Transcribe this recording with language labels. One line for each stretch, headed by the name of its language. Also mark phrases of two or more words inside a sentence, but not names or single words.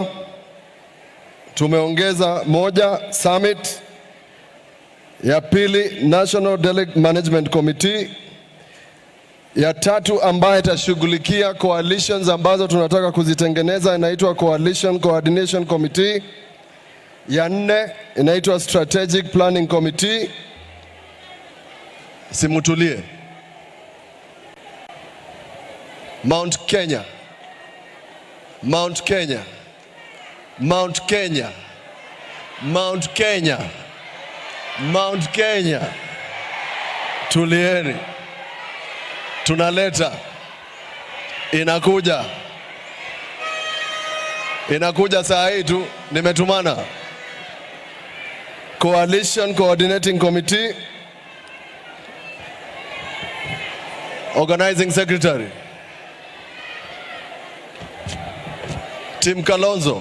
Swahili: Tumeongeza 1 summit, ya 2 National Delegate Management Committee, ya 3 ambaye itashughulikia coalitions ambazo tunataka kuzitengeneza inaitwa Coalition Coordination Committee, ya 4 inaitwa Strategic Planning Committee. Simutulie. Mount Kenya, Mount Kenya, Mount Kenya, Mount Kenya, Mount Kenya. Tulieni. Tunaleta. Inakuja saa hii tu, nimetumana.
English: Coalition Coordinating Committee, Organizing Secretary, Team Kalonzo.